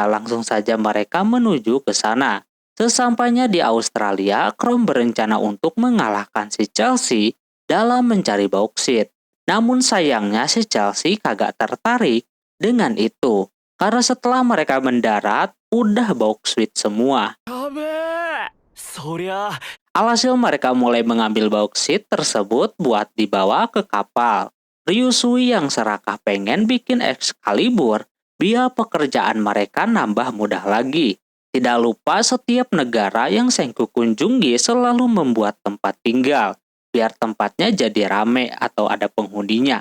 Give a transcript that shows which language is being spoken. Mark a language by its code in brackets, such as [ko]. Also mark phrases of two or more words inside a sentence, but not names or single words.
[id] Langsung saja mereka menuju ke sana. Sesampainya di Australia, Chrome berencana untuk mengalahkan si Chelsea dalam mencari bauksit. Namun sayangnya si Chelsea kagak tertarik dengan itu. Karena setelah mereka mendarat, udah bauksit semua. [ja] やべえそりゃ [id] Alhasil mereka mulai mengambil bauksit tersebut buat dibawa ke kapal. Ryusui yang serakah pengen bikin Excalibur, biar pekerjaan mereka nambah mudah lagi. Tidak lupa setiap negara yang Sengku kunjungi selalu membuat tempat tinggal, biar tempatnya jadi rame atau ada penghuninya.